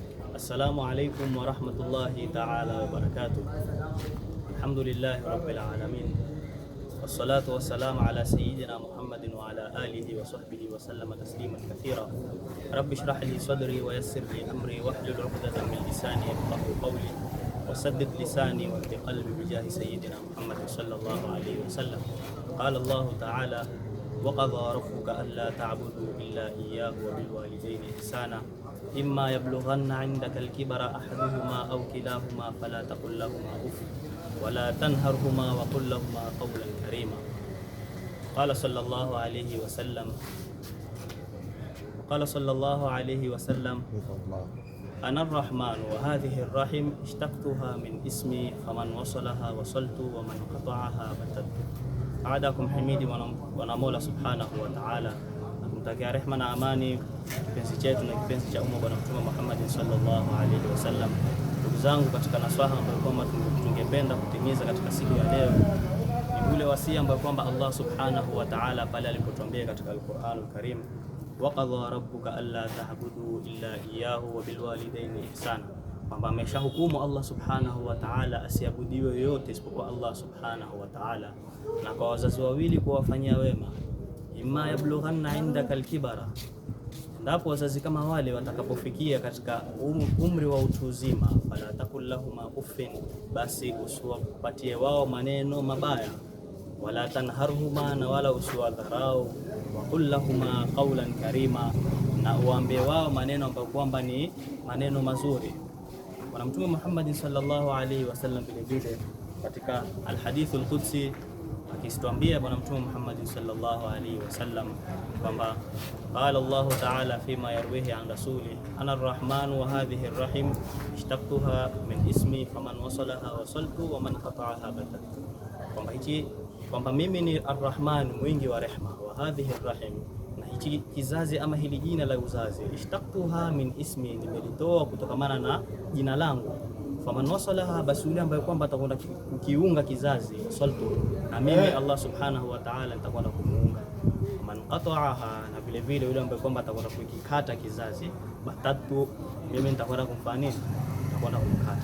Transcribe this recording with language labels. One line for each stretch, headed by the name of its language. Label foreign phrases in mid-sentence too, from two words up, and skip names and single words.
Arabic: السلام عليكم ورحمة الله تعالى وبركاته. الحمد لله رب العالمين والصلاة والسلام على سيدنا محمد وعلى آله وصحبه وسلم تسليما كثيرا. رب اشرح لي صدري ويسر لي أمري واحلل عقدة من لساني يفقهوا قولي وسدد لساني وقلبي بجاه سيدنا محمد صلى الله عليه وسلم. قال الله تعالى وقضى ربك ألا تعبدوا إلا إياه وبالوالدين إحسانا إما يبلغن عندك الكبر أحدهما أو كلاهما فلا تقل لهما أف ولا تنهرهما وقل لهما قولا كريما. قال صلى الله عليه وسلم أنا الرحمن وهذه الرحم اشتققتها من اسمي فمن وصلها وصلته ومن قطعها بتته.
Swahili: Baadakum hamidi wa Mola
Arabic: سبحانه وتعالى,
Swahili: kumtakia rehma na amani kipenzi chetu na kipenzi cha umma Bwana Mtume Muhammad
Arabic: صلى الله عليه وسلم.
Swahili: Ndugu zangu, katika nasaha ambayo kwamba tungependa kutimiza katika siku ya leo ni ule wasia ambao kwamba Allah
Arabic: سبحانه وتعالى
Swahili: pale alipotuambia katika Al-Qur'anul Karim,
Arabic: وقضى ربك ألا تعبدوا إلا إياه وبالوالدين إحسانا,
Swahili: kwamba ameshahukumu Allah
Arabic: سبحانه وتعالى
Swahili: asiabudiwe yote isipokuwa Allah
Arabic: سبحانه وتعالى,
Swahili: na kwa wazazi wawili kuwafanyia wema.
Arabic: إما يبلغن عندك الكبر,
Swahili: ndipo wazazi kama wale watakapofikia katika umri wa utu uzima,
Arabic: فلا تقل لهما أف,
Swahili: basi usiwapatie wao maneno mabaya,
Arabic: ولا تنهرهما,
Swahili: na wala usiwadharau,
Arabic: وقل لهما قولا كريما,
Swahili: na uambie wao maneno ambayo kwamba ni maneno mazuri. Bwana Mtume Muhammad
Arabic: صلى الله عليه وسلم
Swahili: vile vile katika
Arabic: الحديث القدسي
Swahili: akituambia Bwana Mtume Muhammad
Arabic: صلى الله عليه وسلم
Swahili: kwamba
Arabic: قال الله تعالى فيما يرويه عن رسوله أنا الرحمن وهذه الرحم اشتققتها من اسمي فمن وصلها وصلته ومن قطعها بتته,
Swahili: kwamba mimi ni ar-rahman mwingi wa rehma,
Arabic: وهذه الرحم,
Swahili: na hichi kizazi ama hili jina la uzazi,
Arabic: اشتققتها من اسمي,
Swahili: nimelitoa kutokamana na jina langu,
Arabic: فمن وصلها,
Swahili: basi yule ambaye kwamba atakwenda kukiunga kizazi, wasaltu, na mimi Allah
Arabic: سبحانه وتعالى
Swahili: nitakwenda kumuunga,
Arabic: من قطعها,
Swahili: na vile vile yule ambaye kwamba atakwenda kukikata kizazi, batattu, mimi nitakwenda kumfanyia, nitakwenda kumkata.